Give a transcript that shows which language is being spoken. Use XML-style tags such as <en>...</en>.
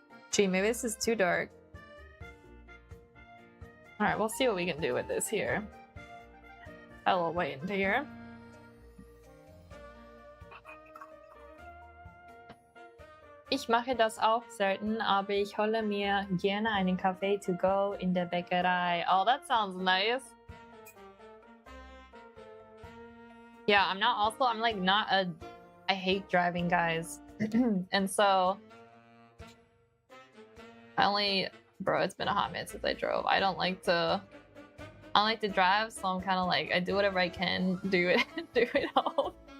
<en>Gee, maybe this is too dark. Alright, we'll see what we can do with this here. A little white into here.</en> <de>Ich mache das auch selten, aber ich hole mir gerne einen Kaffee to go in der Bäckerei.</de> <en>Oh, that sounds nice. Yeah, I'm like not a, I hate driving, guys. And so, bro, it's been a hot minute since I drove. I don't like to drive, so I'm kind of like, I do whatever I can, do it all.</en>